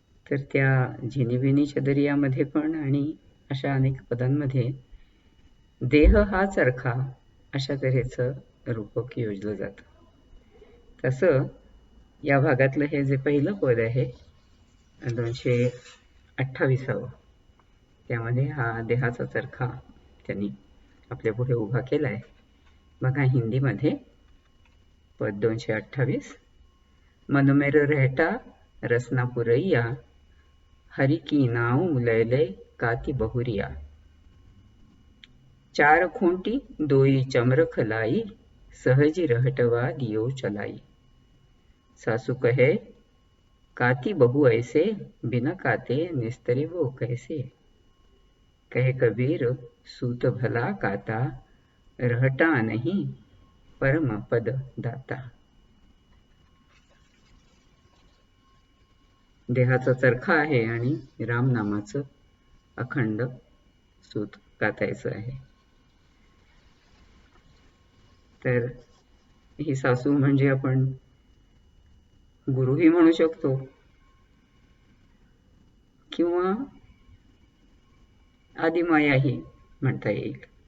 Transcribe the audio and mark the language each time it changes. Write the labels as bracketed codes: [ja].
[mr] तर त्या झिनीबिनी चदरियामध्ये पण आणि अशा अनेक पदांमध्ये देह हा चरखा अशा तऱ्हेचं रूपक योजलं जातं. तसं या भागातलं हे जे पहिलं पद आहे 228व त्यामध्ये हा देहाचा चरखा त्यांनी आपल्या पुढे उभा केलाय. बघा हिंदीमध्ये पद 228. [hi] मन मेर रहता रसना पुरैया हरि की नाव लय लय काती बहुरिया. चार खूंटी दोई चमरख लाई सहजी रहटवा दियो चलाई. सासू कहे काती बहु ऐसे बिना काते निस्तरे वो कैसे. कहे कबीर सूत भला काता रहटा नहीं परम पद दाता. [mr] देहाचा चरखा आहे आणि राम नामाचं अखंड सूत कातायचं आहे. तर ही सासू म्हणजे आपण गुरुही म्हणू शकतो किंवा आदिमायाही म्हणता येईल.